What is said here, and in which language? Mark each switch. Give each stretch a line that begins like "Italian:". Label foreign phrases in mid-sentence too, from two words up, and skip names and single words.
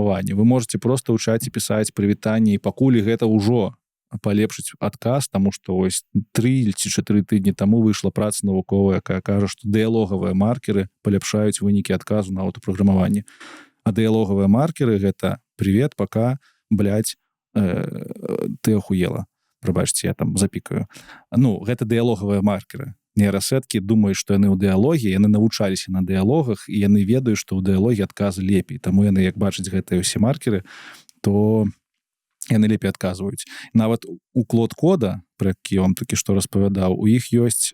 Belarusian: Вы можете просто ў чаце пісаць прывітанне, і пакуль гэта ўжо палепшыць адказ, таму што ось 3 ці 4 тыдні таму выйшла праца навуковая, якая кажа, што дыялогавыя маркеры паляпшаюць вынікі адказу на аўтапраграмаванне. А дыялогавыя маркеры гэта
Russian: «Привет, пока», блядь, ты охуела.
Belarusian: Прабачце, я там запікаю. Ну, гэта дыялогавыя маркеры. Нейрасеткі думаюць, што яны ў дыялогі, яны навучаліся на дыялогах, і яны ведаюць, што ў дыялогі адказы лепей. Таму яны, як бачаць гэтыя ўсе маркеры, то яны лепей адказваюць. Нават у Claude Code, пра які я вам такі што распавядаў, у іх ёсць...